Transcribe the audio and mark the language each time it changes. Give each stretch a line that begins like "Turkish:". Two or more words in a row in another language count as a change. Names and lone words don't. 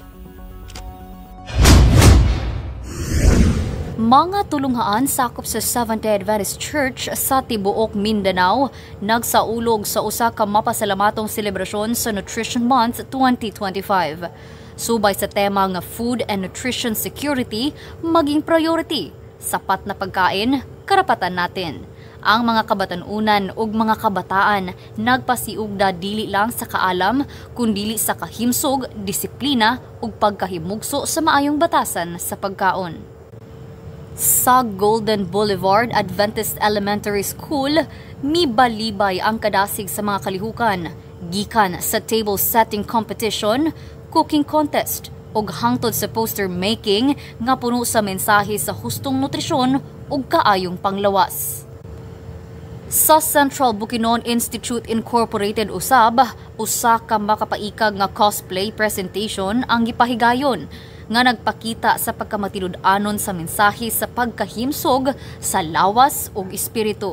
Cebuano: Mga tulunghaan sakop sa Seventh-day Adventist Church sa tibuok Mindanao nagsaulog sa usa ka mapasalamatong selebrasyon sa Nutrition Month 2025. Subay sa tema nga
English: food and nutrition security
Filipino: maging priority, sapat na pagkain, karapatan natin.
Cebuano: Ang mga kabatanunan ug mga kabataan nagpasiugda dili lang sa kaalam kundi sa kahimsog, disiplina ug pagkahimugso sa maayong batasan sa pagkaon. Sa Golden Boulevard Adventist Elementary School, mibalibay ang kadasig sa mga kalihukan, gikan sa
English: table setting competition, cooking contest,
Cebuano: ug hangtod sa
English: poster making
Cebuano: nga puno sa mensahe sa hustong nutrisyon ug kaayong panglawas. Sa Central Bukidnon Institute Incorporated usab, usa ka makapaikag nga
English: cosplay presentation
Cebuano: ang gipahigayon nga nagpakita sa pagkamatinud-anon sa mensahe sa pagkahimsog sa lawas ug espiritu.